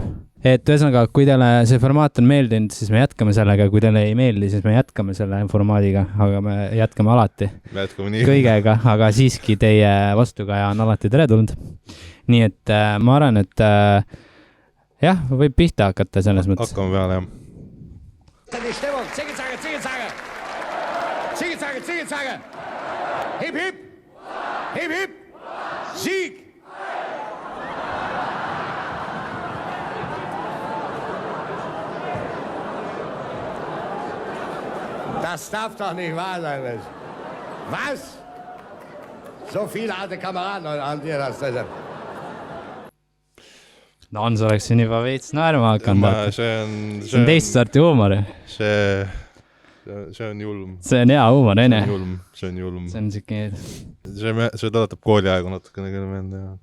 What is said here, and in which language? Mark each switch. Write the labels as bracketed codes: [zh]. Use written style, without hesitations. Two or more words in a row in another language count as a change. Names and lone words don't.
[et] Et ühesõnaga, kui teile see formaat on meeldinud, siis me jätkame sellega, kui teile ei meeldi, siis me jätkame selle formaadiga, aga me jätkame alati kõigega, aga siiski teie vastukaja on alati teretulnud. Nii et ma arvan, et jah, võib pihta hakata selles mõttes. Hakkame peale, jah. [de] Hip, hip! Hip, hip! Sieg! Das darf doch nicht wahr sein. Was? So viele alte Kameraden an dir das. [et] No Hans oleks siin juba veits naerma hakanud. See on teist sorti huumor. See on julm. See on hea huumor, ene. See on julm. See on siuke... See tõletab kooliaegu natukene küll meelde.